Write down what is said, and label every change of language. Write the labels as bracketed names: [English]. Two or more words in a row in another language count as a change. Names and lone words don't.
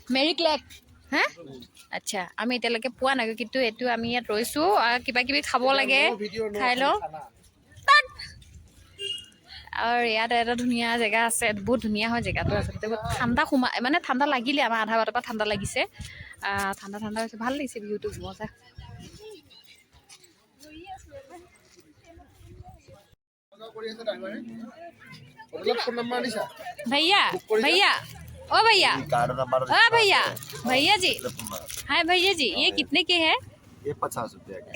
[Assamese] মেৰিক লেক হা আচ্ছা আমি এতিয়ালৈকে পোৱা নাই কিন্তু এইটো আমি ইয়াত ৰৈছোঁ কিবা কিবি খাব লাগে খাই লওঁ আৰু ইয়াত এটা ধুনীয়া জেগা আছে বহুত ধুনীয়া হয় জেগাটো আচলতে বহুত ঠাণ্ডা মানে ঠাণ্ডা লাগিলে আমাৰ আধা বাটৰ পৰা ঠাণ্ডা লাগিছে ঠাণ্ডা হৈছে ভাল লাগিছে ভিউটো মজা [Hindi] भैया भैया ओ भैया भैया जी हाय भैया जी ये कितने के है ये 50 रुपया का